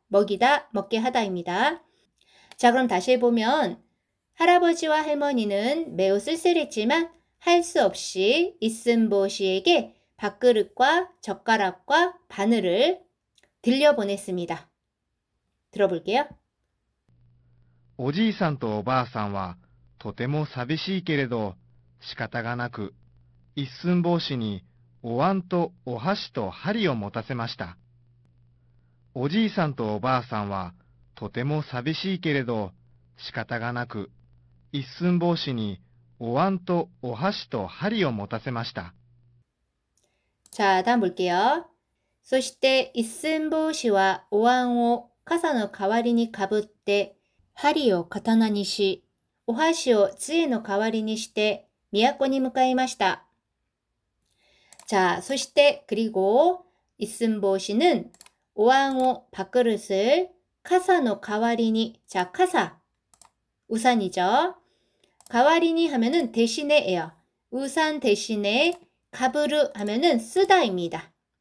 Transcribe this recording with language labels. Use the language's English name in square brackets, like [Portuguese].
[Korean] 먹이다, 먹게 하다입니다. 자, 그럼 다시 해보면 할아버지와 할머니는 매우 쓸쓸했지만 할 수 없이 이슨보시에게 밥그릇과 젓가락과 바늘을 들려보냈습니다. 들어볼게요. [Japanese] おじいさんとおばあさんはとても寂しいけれど仕方がなく、一寸法師にお椀とお箸と針を持たせました。おじいさんとおばあさんはとても寂しいけれど仕方がなく、一寸法師にお椀とお箸と針を持たせました。 [Korean] 자, 다음 볼게요. [Japanese] そして一寸法師はお椀を傘の代わりにかぶって、針を刀にし、お箸を杖の代わりにして、都に向かいました。 [Korean] 자, そして 그리고 이슨보시는 오왕오 밥그릇을 카사노 가와리니, 자, 카사 우산이죠. 가와리니 하면은 대신에예요. 우산 대신에 카부르 하면은 쓰다입니다.